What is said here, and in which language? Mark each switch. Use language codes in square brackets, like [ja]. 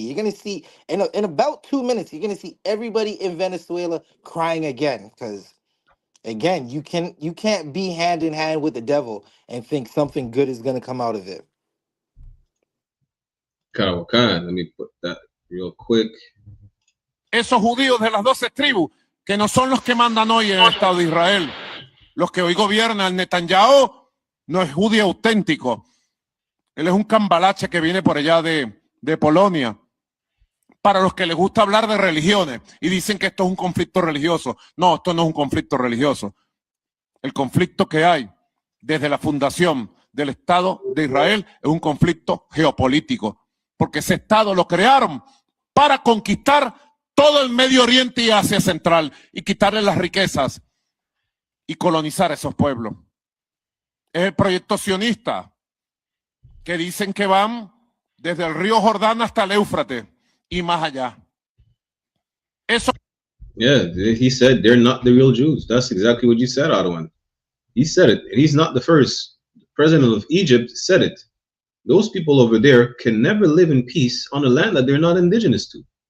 [en] You're gonna see in about 2 minutes, you're gonna see everybody in Venezuela crying again, because again, you can't be hand in hand with the devil and think something good is gonna come out of it. Let me put that real quick. [es] Esos judíos de las 12 tribus, que no son los que mandan hoy en el Estado de Israel. Los que hoy gobiernan, Netanyahu no es judío auténtico. Él es un cambalache que viene por allá de Polonia. Para los que les gusta hablar de religiones y dicen que esto es un conflicto religioso. No, esto no es un conflicto religioso. El conflicto que hay desde la fundación del Estado de Israel es un conflicto geopolítico, porque ese Estado lo crearon para conquistar todo el Medio Oriente y Asia Central y quitarle las riquezas y colonizar esos pueblos. Es el proyecto sionista, que dicen que van desde el río Jordán hasta el Éufrates y más allá. Eso. [en] Yeah, he said they're not the real Jews. That's exactly what you said, Ardoin. He said it, and he's not the first. The president of Egypt said it. Those people over there can never live in peace on a land that they're not indigenous to.